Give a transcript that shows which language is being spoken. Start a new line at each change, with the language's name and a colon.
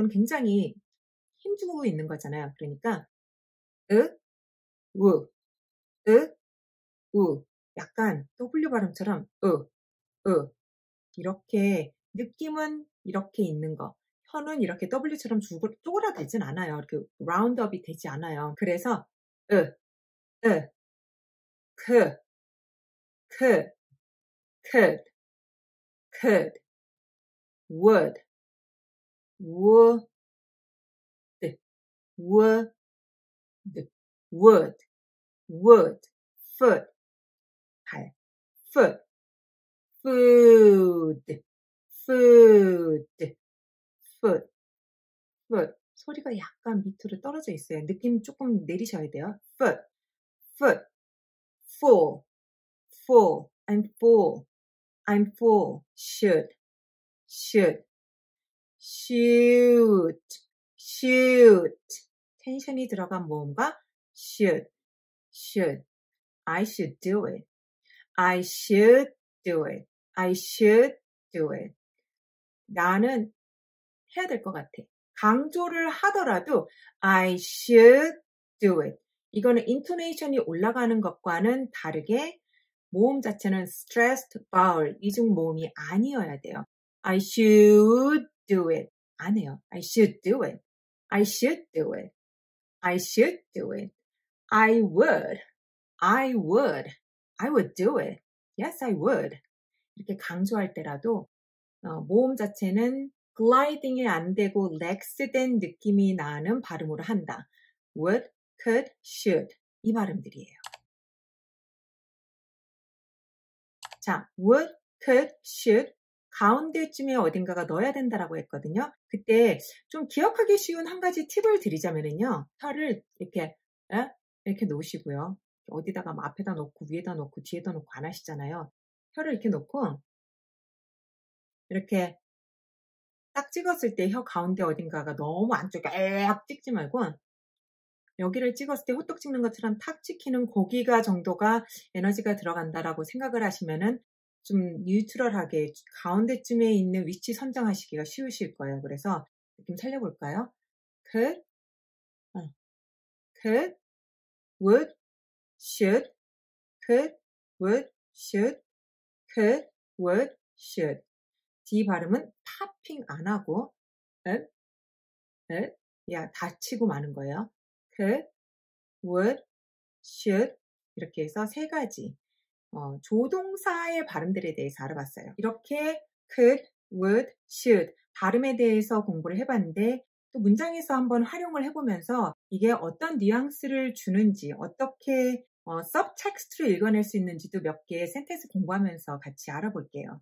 Korean: 이건 굉장히 힘주고 있는 거잖아요. 그러니까, 으, 우, 으, 우. 약간 W 발음처럼, 이렇게 느낌은 이렇게 있는 거. 혀는 이렇게 W처럼 쪼그라들진 않아요. 이렇게 라운드업이 되지 않아요.
English: 그래서, 으, 으, 크, could, could, could, would, would, would, would, foot, 발, foot, food, food, foot, foot.
Korean: 소리가 약간 밑으로 떨어져 있어요. 느낌 조금 내리셔야 돼요.
English: foot, foot, full, full, I'm full, I'm full, should, should, shoot, shoot.
Korean: 텐션이 들어간 모음과 should, should.
English: I should do it. I should do it. I should do it.
Korean: 나는 해야 될 것 같아. 강조를 하더라도
English: I should do it.
Korean: 이거는 인토네이션이 올라가는 것과는 다르게 모음 자체는 stressed vowel, 이중 모음이 아니어야 돼요.
English: I should do it.
Korean: 안 해요.
English: I should do it. I should do it. I should do it. I would. I would. I would do it. Yes, I would.
Korean: 이렇게 강조할 때라도 모음 자체는 글라이딩이 안 되고 렉스된 느낌이 나는 발음으로 한다. would, could, should 이 발음들이에요. 자, would, could, should 가운데쯤에 어딘가가 넣어야 된다라고 했거든요. 그때 좀 기억하기 쉬운 한 가지 팁을 드리자면요. 혀를 이렇게 놓으시고요. 어디다가 뭐 앞에다 놓고 위에다 놓고 뒤에다 놓고 안 하시잖아요. 혀를 이렇게 놓고 이렇게 딱 찍었을 때 혀 가운데 어딘가가 너무 안쪽에 악 찍지 말고 여기를 찍었을 때 호떡 찍는 것처럼 탁 찍히는 고기가 정도가 에너지가 들어간다라고 생각을 하시면은 좀 뉴트럴하게 가운데쯤에 있는 위치 선정하시기가 쉬우실 거예요. 그래서 느낌 살려볼까요?
English: could, could, would, should, could, would, should, could, would, should.
Korean: D 발음은 팝핑 안 하고 야 닫히고 마는 거예요. could, would, should 이렇게 해서 세 가지 조동사의 발음들에 대해서 알아봤어요. 이렇게 could, would, should 발음에 대해서 공부를 해봤는데 또 문장에서 한번 활용을 해보면서 이게 어떤 뉘앙스를 주는지 어떻게 subtext로 읽어낼 수 있는지도 몇 개 센텐스 공부하면서 같이 알아볼게요.